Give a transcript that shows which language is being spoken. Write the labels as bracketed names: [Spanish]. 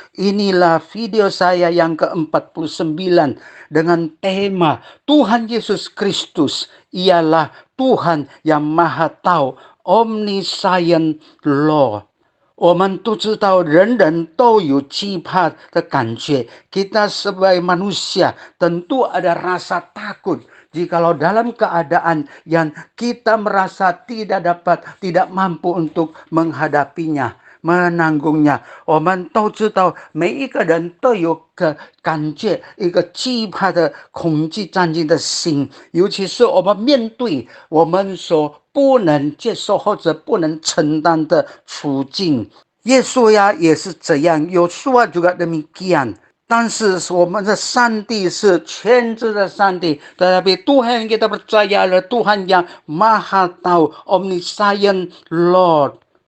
[Indonesian] Inilah video saya yang ke-49 dengan tema Tuhan Yesus Kristus ialah Tuhan yang Maha Tahu, Omniscient Lord。 [Chinese] 我们都知道人人都有惧怕的感觉. [Indonesian] Kita sebagai manusia tentu ada rasa takut jikalau dalam keadaan yang kita merasa tidak mampu untuk menghadapinya, menanggungnya. [Chinese] 我们都知道每一个人都有个感觉，一个惧怕的恐惧战惊的心，尤其是我们面对我们所不能接受或者不能承担的处境。耶稣呀也是这样，有说 [Indonesian] juga demikian。 [Chinese] 但是我们的上帝是全知的上帝， [Indonesian] tetapi Tuhan yang kita percaya adalah Tuhan yang Maha Tahu, Omniscient Lord。